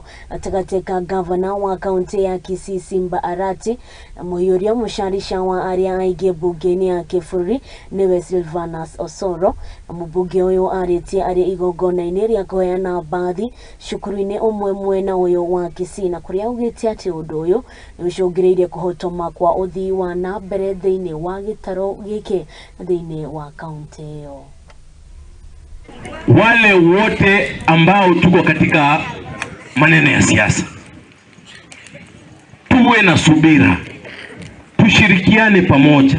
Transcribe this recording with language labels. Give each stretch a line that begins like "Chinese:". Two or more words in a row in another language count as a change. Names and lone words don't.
Kikuyu: gatagati ka ngabana wa kaunti ya Kisii Simba Arati na muhiuria mucarica wa aria ingi mbunge-ini ya kibururi niuwe Silvanus Osoro na mumbunge uyu Arati ari igongona-ini ria kuheana bathi cukuru-ini umwe mwena uyu wa Kisii na kuria ugite ati undu uyu ni ucungiriire kuhotoma kwa uthii wa na mbere thiini wa gitaro giki thiini wa kaunti hiyo.
Swahili: Wale wote ambao tuko katika maneno ya siasa, tuwe na subira, tushirikiane pamoja.